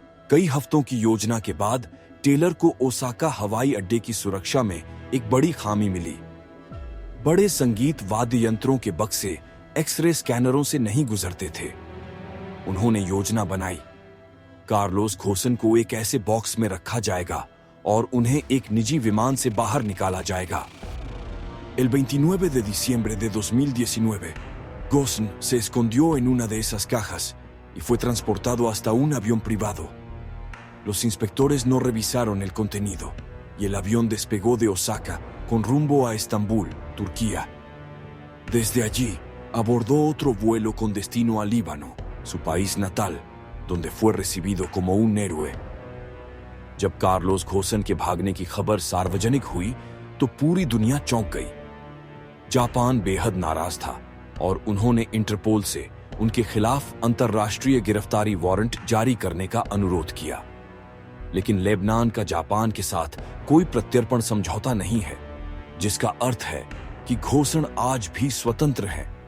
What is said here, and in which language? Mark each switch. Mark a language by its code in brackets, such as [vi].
[hi] कई हफ्तों की योजना के बाद टेलर को ओसाका हवाई अड्डे की सुरक्षा में एक बड़ी खामी मिली। बड़े संगीत वाद्य यंत्रों के बक्से एक्सरे स्कैनरों से नहीं गुजरते थे। उन्होंने योजना बनाई, कार्लोस घोसन को एक ऐसे बॉक्स में रखा जाएगा और उन्हें एक निजी विमान से बाहर निकाला जाएगा। [es] El 29 de diciembre de 2019, Gosen se escondió en una de esas cajas y fue transportado hasta un avión privado. Los inspectores no revisaron el contenido y el avión despegó de Osaka con rumbo a Estambul, Turquía. Desde allí, abordó otro vuelo con destino a Líbano, su país natal, donde fue recibido como un héroe. [hi] जब Carlos घोसन के भागने की खबर सार्वजनिक हुई तो पूरी दुनिया चौंक गई। जापान बेहद नाराज था और उन्होंने इंटरपोल से उनके खिलाफ अंतर्राष्ट्रीय गिरफ्तारी वारंट जारी करने का अनुरोध किया। लेकिन लेबनान का जापान के साथ कोई प्रत्यर्पण समझौता नहीं है, जिसका अर्थ है कि घोसन आज भी स्वतंत्र हैं।